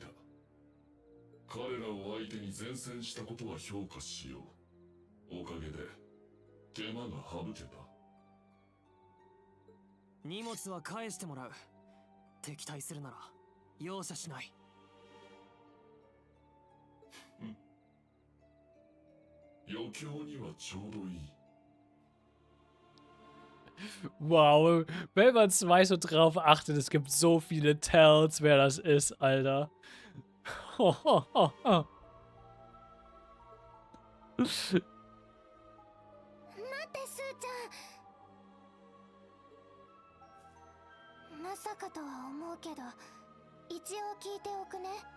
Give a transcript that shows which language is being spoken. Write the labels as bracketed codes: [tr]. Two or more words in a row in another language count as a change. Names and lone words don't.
[ja] 彼らを相手に善戦したことは評価しよう。おかげで手間が省けた。荷物は返してもらう。敵対するなら容赦しない。余興にはちょうどいい。 [de] Wow, wenn man 2 so drauf achtet, es gibt so viele Tells, wer das ist, Alter. [ja] まさかとは思うけど、一応聞いておくね。